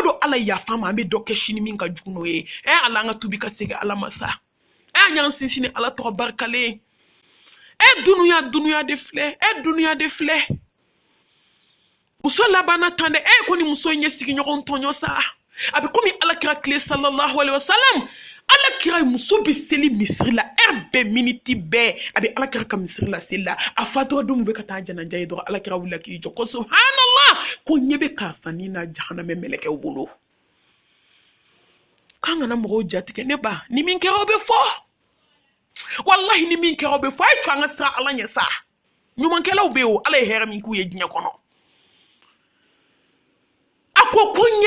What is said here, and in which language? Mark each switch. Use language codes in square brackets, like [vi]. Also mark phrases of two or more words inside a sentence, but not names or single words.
[bm] don ala yafa ma an bɛ dɔ kɛ sini min ka jugu n'o ye ala an ka tubi ka segin ala ma sa an y'an sinsin ni ala tɔgɔ barikalen dunuya de filɛ dunuya de filɛ muso labanna tan dɛ ko ni muso in ye sigiɲɔgɔn tɔɲɔ sa a bɛ komi alakira tile [ar] صلى الله عليه وسلم [bm] alakira muso bɛ seli misiri la bɛɛ miniti bɛɛ a bɛ alakira ka misiri la seli la a fatura don bɛ ka taa janaja ye dɔrɔn alakira wulila k'i jɔ ko subhanallah ko ɲɛ bɛ karisa ni na jahanamɛ mɛlɛkɛw bolo k'an kana mɔgɔw jatigɛ ne ba ni min kɛra o bɛ fɔ wallahi ni min kɛra o bɛ fɔ a ye to an ka siran ala ɲɛ sa ɲumankɛlaw bɛ yen o ala ye hɛrɛ min k'u ye diɲɛ kɔnɔ a ko ɲɛ